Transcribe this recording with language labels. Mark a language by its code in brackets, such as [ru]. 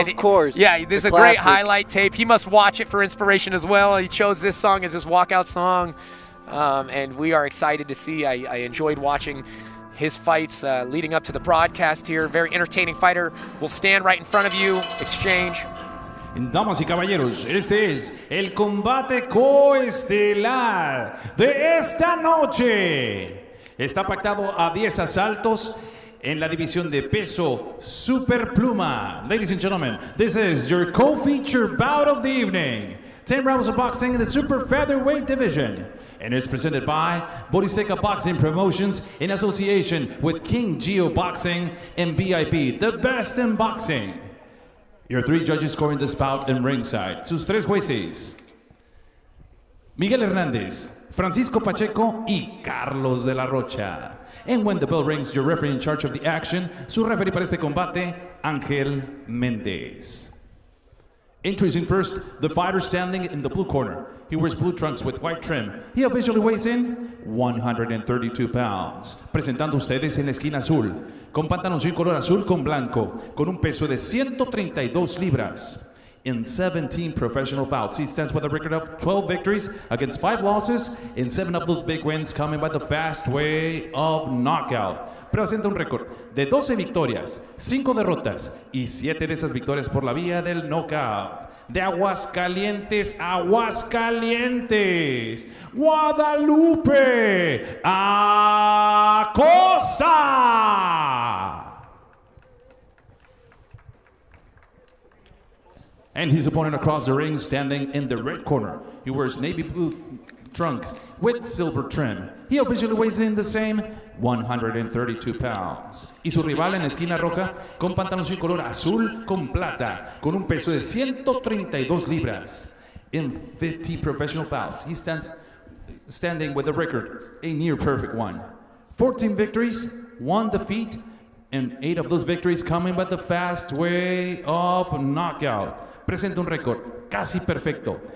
[en] Of course. Yeah, It's this is a a great classic. highlight tape. He must watch it for inspiration as well. He chose this song as his walkout song. And we are excited to see. I enjoyed watching his fights leading up to the broadcast here. Very entertaining fighter. Will stand right in front of you. Exchange. [es] Damas y caballeros, este es el combate coestelar de esta noche. Está pactado a 10 asaltos en la división de peso superpluma. [en] Ladies and gentlemen, this is your co-feature bout of the evening. 10 rounds of boxing in the super featherweight division. And it's presented by Borizteca Boxing Promotions in association with King Geo Boxing and VIP, the best in boxing. Your 3 judges scoring this bout in ringside. [es] Sus 3 jueces: Miguel Hernández, Francisco Pacheco y Carlos de la Rocha. [en] And when the bell rings, your referee in charge of the action, [es] su referee para este combate, [en] Ángel Méndez. Introducing first, the fighter standing in the blue corner. He wears blue trunks with white trim. He officially weighs in 132 pounds. [es] Presentando ustedes en la esquina azul, con pantaloncillo color azul con blanco, con un peso de 132 libras. [en] In 17 professional bouts, he stands with a record of 12 victories against 5 losses, and 7 of those big wins coming by the fast way of knockout. [es] Presenta un récord de 12 victorias, 5 derrotas y 7 de esas victorias por la vía del knockout. De Aguascalientes, Aguascalientes, Guadalupe, Acosta. [en] And his opponent across the ring, standing in the red corner. He wears navy blue trunks with silver trim. He officially weighs in the same 132 pounds. [es] Y su rival en la esquina roja, con pantaloncillo color azul con plata, con un peso de 132 libras. [en] In 50 professional bouts, he standing with a record, a near perfect one. 14 victories, 1 defeat, and 8 of those victories coming by the fast way of knockout. [es] Presenta un récord casi perfecto.